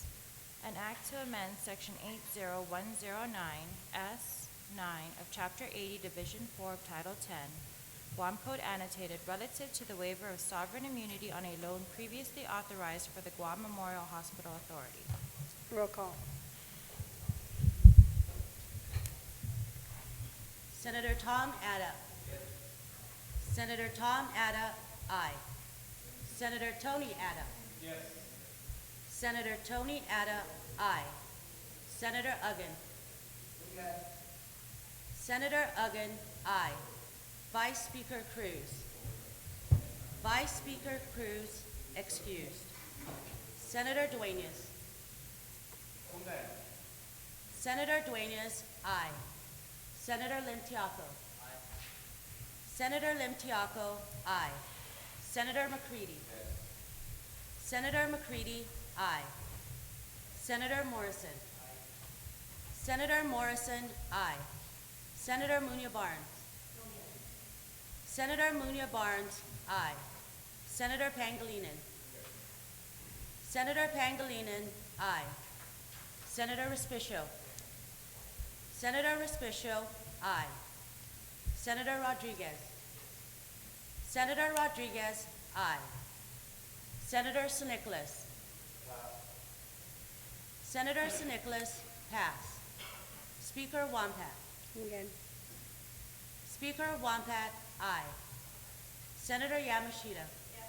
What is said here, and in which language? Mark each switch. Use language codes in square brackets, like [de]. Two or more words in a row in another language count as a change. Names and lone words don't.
[en] An act to amend Section 80109 S9 of Chapter 80, Division 4 of Title 10, Guam Code Annotated, relative to the waiver of sovereign immunity on a loan previously authorized for the Guam Memorial Hospital Authority. Roll call. Senator Tom Ada. Senator Tom Ada, aye. Senator Tony Ada. Yes. Senator Tony Ada, aye. Senator Uggan. Yes. Senator Uggan, aye. Vice Speaker Cruz. Vice Speaker Cruz, excused. Senator Duenas. Senator Duenas, aye. Senator Lim Tiaco. Aye. Senator Lim Tiaco, aye. Senator McCready. Yes. Senator McCready, aye. Senator Morrison. Aye. Senator Morrison, aye. Senator Munya Barnes. Senator Munya Barnes, aye. Senator Pangilinan. Senator Pangilinan, aye. Senator Respicio. Senator Respicio, aye. Senator Rodriguez. Senator Rodriguez, aye. Senator San Nicolas. Senator San Nicolas, pass. Speaker Wampat. Good. Speaker Wampat, aye. Senator Yamashita. Yes.